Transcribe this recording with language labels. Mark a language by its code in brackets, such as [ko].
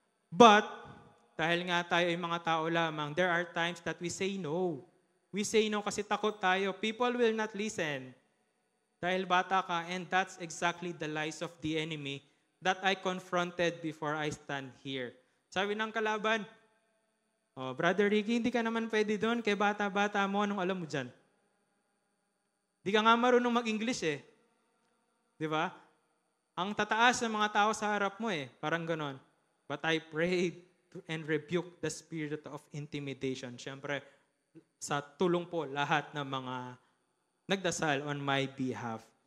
[en] But, [tl] dahil nga tayo ay mga tao lamang, [en] there are times that we say no. We say no [tl] kasi takot tayo. [en] People will not listen. [tl] Dahil bata ka, [en] and that's exactly the lies of the enemy that I confronted before I stand here. [tl] Sabi ng kalaban, Brother Ricky, hindi ka naman pwede doon kay bata-bata mo. Anong alam mo dyan? Di ka nga marunong mag-English eh. Di ba? Ang tataas ng mga tao sa harap mo eh. Parang ganon. [en] But I prayed and rebuke the spirit of intimidation. [tl] Siyempre, sa tulong po lahat ng mga nagdasal [en] on my behalf.